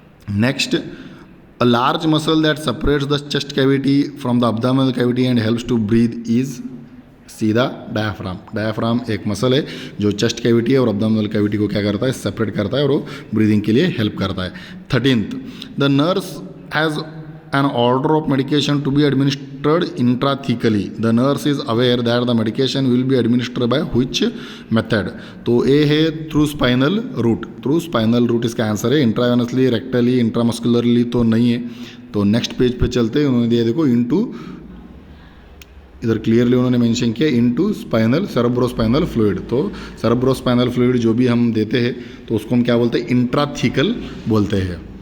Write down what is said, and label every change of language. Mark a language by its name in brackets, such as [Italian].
[English] Next, a large muscle that separates the chest cavity from the abdominal cavity and helps to breathe is सीधा diaphragm. [Hindi] Diaphragm एक muscle है जो chest cavity है और abdominal cavity को क्या करता है, सेपरेट करता है और वो ब्रीदिंग के लिए हेल्प करता है। [English] 13th, the nurse has an order of medication to be administered intrathecally. The nurse is aware that the medication will be administered by which method? [Hindi] तो ए है through spinal root. Through spinal root इसका answer है। Intravenously, रेक्टली, intramuscularly तो नहीं है। तो next page पे चलते हैं। उन्होंने दिया देखो इनटू, इधर क्लियरली उन्होंने मेंशन किया इनटू स्पाइनल सेरेब्रोस्पाइनल फ्लूइड। तो सेरेब्रोस्पाइनल फ्लूइड जो भी हम देते हैं तो उसको हम क्या बोलते हैं, इंट्राथीकल बोलते हैं।